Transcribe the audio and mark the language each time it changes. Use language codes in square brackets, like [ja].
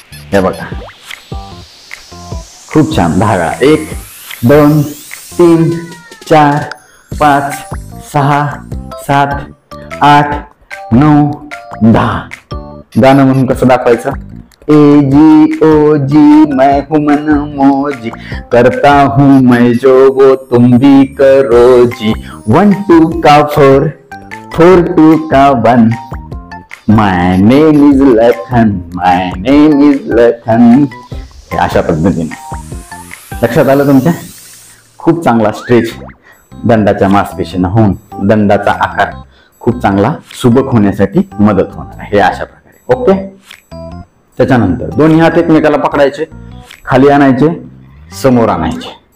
[mr] हे बघा, खूप छान. 10 वेळा. 1 2 3 4 5 6 7 8 9 10. गाणं म्हणून कसं दाखवायचं? [hi] ए जी ओ जी मैं हूं मन मौजी, करता हूं मैं जो वो तुम भी करो जी. 1 2 का 4 4 2 का 1. [en] My name is Lakhan, my name is Lakhan. [mr] अशा पद्धतीने लक्षात आलं तुमच्या? खूप चांगला स्ट्रेच दंडाच्या मांसपेशींना होऊन दंडाचा आकार खूप चांगला सुबक होण्यासाठी मदत होणार आहे. हे अशा प्रकारे. ओके. त्याच्यानंतर दोन्ही हात एकमेकाला पकडायचे, खाली आणायचे, समोर आणायचे.